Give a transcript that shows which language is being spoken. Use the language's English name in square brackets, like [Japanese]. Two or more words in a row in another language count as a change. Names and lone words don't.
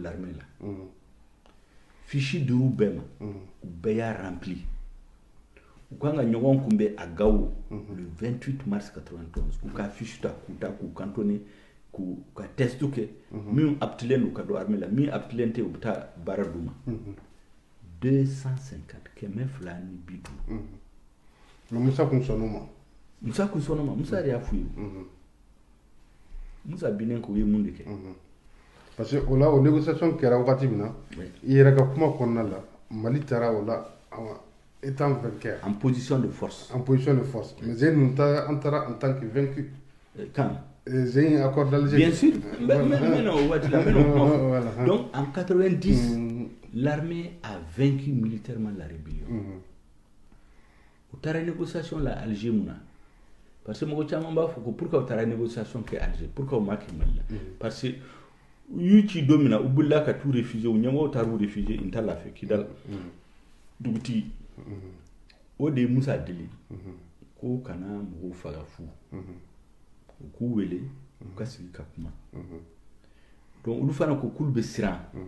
[Bambara] l'armée la fiche duuru bɛɛ ma u bɛɛ y'a rempli u kan ka ɲɔgɔn kunbɛn a Gao [French] le 28 mars 91 [Bambara] k'u ka fiche ta k'u ta k'u cantonner k'u ka test kɛ min aptilen don ka don armée la min aptilen tɛ u bɛ taa baara d'u ma 250 250. Mais Musa kun sɔnn'o ma. Musa de y'a f'u ye. Musa binnen ko ye mun de kɛ. [French] Parce que [Bambara] o la o négociation kɛra wagati min na i yɛrɛ ka kuma kɔnɔna la Mali taara o la [French] étant vainqueur. En position de force. En position de force. Mais Zeyne [Bambara] an taara [French] en tant que vaincu. Quand Zeyne accord d'Alger. Bien sûr. Mais non, donc en 90, l'armée a vaincu militairement la rébellion. [Bambara] Au taara négociation la Alger muna. [French] Parce que [Bambara] mɔgɔ caman b'a fɔ ko pourquoi u taara négociation kɛ Alger pourquoi u ma kɛ Mali la [French] parce que [Bambara] u y'u ci don min na u bolila ka t'u réfugié u ɲɛmɔgɔw taara u réfugié n t'a lafiya Kidal dugutigi o de ye Musa deli ko kana mɔgɔw faga fu u k'u wele u ka sigi ka kuma donc olu fana ko k'olu bɛ siran